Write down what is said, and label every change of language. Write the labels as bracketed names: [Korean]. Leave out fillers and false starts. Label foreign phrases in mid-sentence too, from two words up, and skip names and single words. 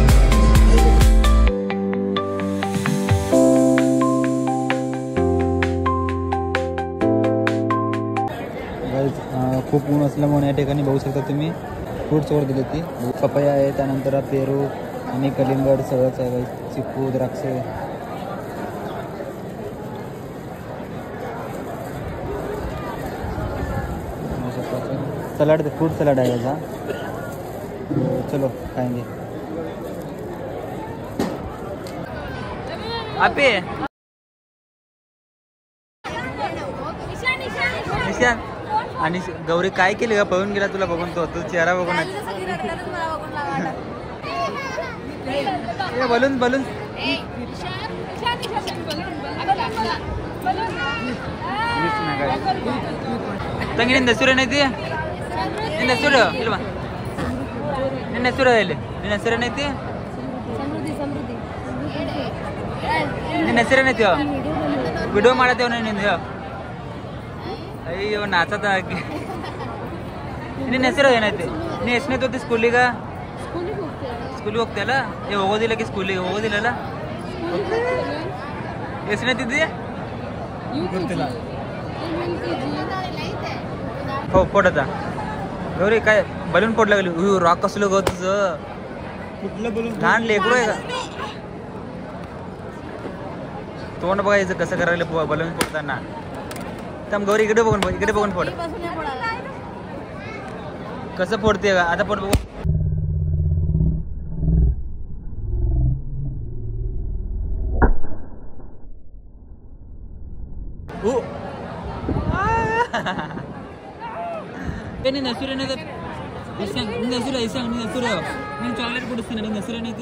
[Marathi] खूप ऊन असल्यामुळे या ठिकाणी बघू शकता तुम्ही फ्रूट्स वर दिली ती पपया आहे, त्यानंतर पेरू आणि कलिंगड सगळंच आहे. चिकू, द्राक्ष. सलाड, फ्रूट सलाड आहे याचा. [Hindi] चलो खाएंगे. [Marathi] आपे निशान आणि गौरी काय केली का? पळून गेला तुला बघून, तो चेहरा बघून. [Kannada] बलून बलून ತಂಗಿ ನಿನ್ನ ಹೆಸರೇನೈತಿ? ನಿನ್ನ ಹೆಸರು ಇಲ್ವಾ? ನಿನ್ನ ಹೆಸರು ಹೇಳಿ. ನಿನ್ನ ಹೆಸರೇನೈತಿ? ನಿನ್ನ ಹೆಸರೇನೈತಿ? ವಿಡಿಯೋ ಮಾಡತ್ತೇವ ನಿಂದು. ಅಯ್ಯೋ ನಾಚದ. ನಿನ್ನ ಹೆಸರು ಏನೈತಿ? ನೀ ಎಷ್ಟನೇತಿ ಹೋಗ್ತಿ ಸ್ಕೂಲಿಗ? ಸ್ಕೂಲಿಗೆ ಹೋಗ್ತಿಯಲ್ಲ? ಹೋಗೋದಿಲ್ಲ ಕಿ ಸ್ಕೂಲಿಗೆ? ಹೋಗೋದಿಲ್ಲಲ್ಲ? ಎಷ್ಟನೇತಿದ್ದಿ? ಗೊತ್ತಿಲ್ಲ. [Marathi] हो फोडायचा. गौरी काय बलून फोड लागली. रॉक कसलं ग तुझं? कुठलं बलून? लहान लेकरू आहे का? तोंड बघायचं कसं करायला बलून फोडताना. थांब गौरी, इकडे बघून फोड. कसं फोडते का आता? फोड बघू. [Kannada] ನಿನ್ನ ಹೆಸರೇನೈತೆ? ನಿನ್ನ ಹೆಸರು ನೀನು ಚಾಕ್ಲೇಟ್ ಕೊಡಿಸ್ತೀನಿ. ನಿನ್ನ ಹೆಸರೇನೈತಿ?